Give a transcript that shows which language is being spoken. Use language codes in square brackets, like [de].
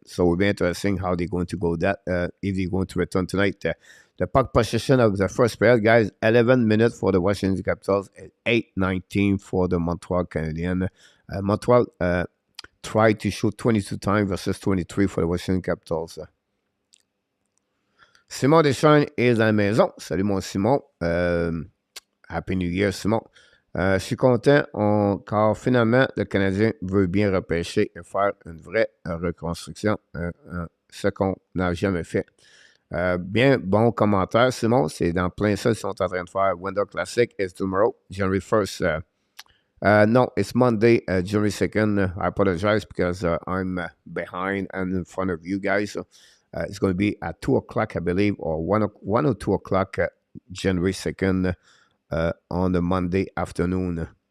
[en] So we'll be interesting how they're going to go that if they're going to return tonight. The puck possession of the first period, guys, 11 minutes for the Washington Capitals, 8-19 for the Montreal Canadiens. Montreal tried to shoot 22 times versus 23 for the Washington Capitals. [fr] Simon Deschamps est à la maison. Salut mon Simon. [en] Happy New Year, Simon. [fr] Je suis content car finalement, le Canadien veut bien repêcher et faire une vraie reconstruction, ce qu'on n'a jamais fait. Bien, bon commentaire, Simon. C'est dans plein ça qu'ils sont en train de faire. [en] Winter Classic is tomorrow, January 1st. No, it's Monday, January 2nd. I apologize because I'm behind and in front of you guys. So, it's going to be at 2 o'clock, I believe, or 1 or 2 o'clock, January 2nd, on the Monday afternoon.